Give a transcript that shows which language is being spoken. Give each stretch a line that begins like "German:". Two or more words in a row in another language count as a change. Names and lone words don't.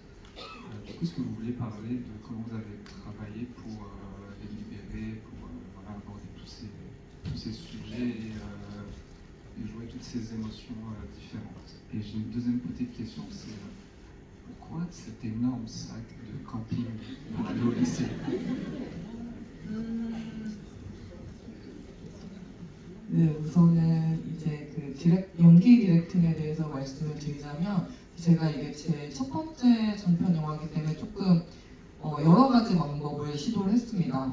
French: Du coup, est-ce que vous voulez parler de comment vous avez travaillé pour les libérer, pour voilà, aborder tous ces sujets et jouer toutes ces émotions différentes? Et j'ai une deuxième petite question, c'est pourquoi cet énorme sac de camping pour aller au lycée?
Korean: 네, 우선은 이제 연기 디렉팅에 대해서 말씀을 드리자면 제가 이게 제 첫 번째 전편 영화이기 때문에 조금 여러 가지 방법을 시도를 했습니다.